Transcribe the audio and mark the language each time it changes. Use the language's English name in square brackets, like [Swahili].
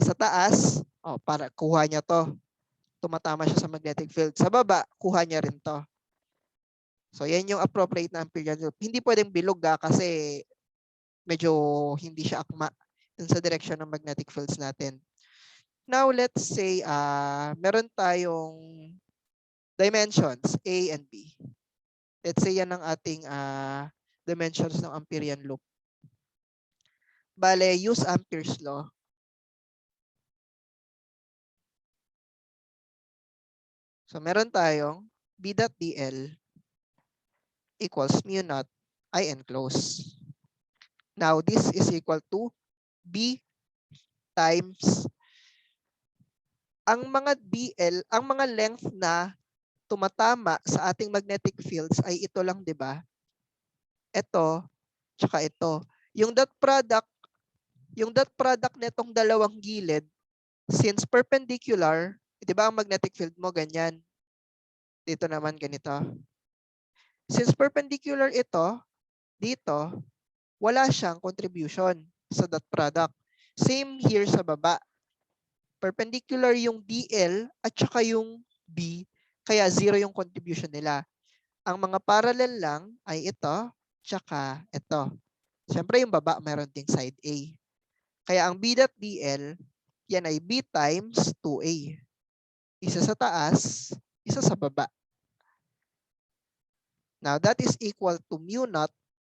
[Filipino] Sa taas, para kuha niya to. Tumatama siya sa magnetic field. Sa baba, kuha niya rin to. So, yan yung appropriate na Amperian loop. Hindi pwedeng bilog kasi medyo hindi siya akma dun sa direction ng magnetic fields natin. [English] Now, let's say [Filipino] meron tayong [English] dimensions A and B. [Filipino] Let's say yan ang ating dimensions ng Amperian loop. [English] Bale, use Ampere's law. So, [Filipino] meron tayong [English] B dot dl equals mu naught I enclose. Now, this is equal to B times [Filipino] ang mga DL, ang mga length na tumatama sa ating magnetic fields ay ito lang, di ba? Ito, tsaka ito. Yung dot product nitong dalawang gilid, since perpendicular, di ba ang magnetic field mo ganyan? Dito naman ganito. Since perpendicular ito, dito, wala siyang contribution sa dot product. Same here sa baba. Perpendicular yung DL at saka yung B, kaya zero yung contribution nila. Ang mga parallel lang ay ito, tsaka ito. Siyempre yung baba meron ding side A. Kaya ang B.dl, yan ay B times 2A. Isa sa taas, isa sa baba. [English] Now, that is equal to mu naught.